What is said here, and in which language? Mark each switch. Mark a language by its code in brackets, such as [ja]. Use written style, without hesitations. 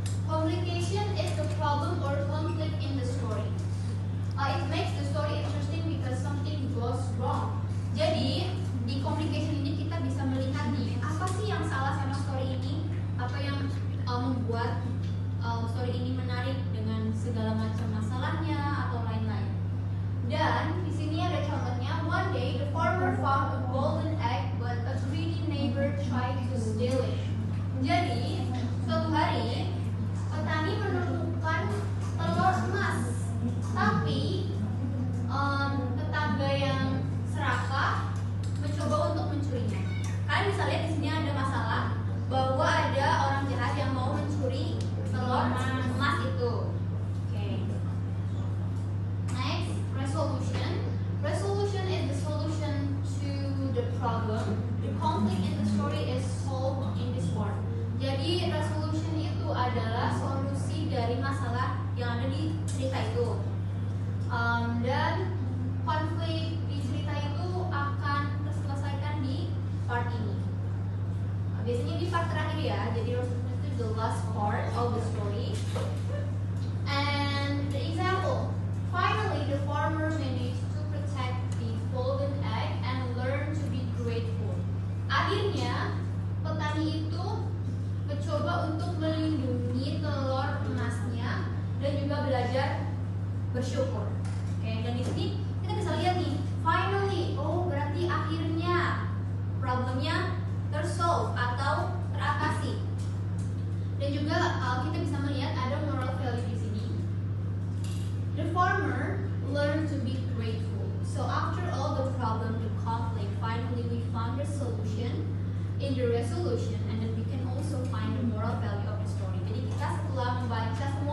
[en] Complication is the problem or conflict in the story. It makes the story interesting because something goes wrong. [id] Jadi di complication ini kita bisa melihat nih apa sih yang salah sama story ini, apa yang membuat story ini menarik dengan segala macam masalahnya atau lain-lain. Dan di sini ada contohnya. [en] One day the farmer found a golden egg, but a greedy neighbor tried to steal it. [id] Jadi suatu hari petani menemukan telur emas, tapi tetangga yang serakah mencoba untuk mencurinya. Kalian bisa lihat di sini ada masalah bahwa ada orang jahat yang mau mencuri telur emas itu. [en] Next, resolution. Resolution is the solution to the problem. The conflict in the story is solved in this part. [id] Jadi resolution itu adalah solusi dari masalah yang ada di cerita itu. Dan konflik di cerita itu akan terselesaikan di part ini. Biasanya di part terakhir ya. Jadi resolution itu [en] the last part of the story. And the example. Finally, the farmer managed to protect the golden egg and learn to be grateful. [id] Akhirnya, petani itu mencoba untuk melindungi telur emasnya dan juga belajar bersyukur. Dan di sini kita bisa lihat nih, finally, berarti akhirnya problemnya tersolve atau teratasi. Dan juga kita bisa melihat ada moral value di sini. [en] The farmer learned to be grateful. So after all the problem, the conflict, finally we found the solution in the resolution, and then we can also find the moral value of the story. [id] Jadi kita setelah membaca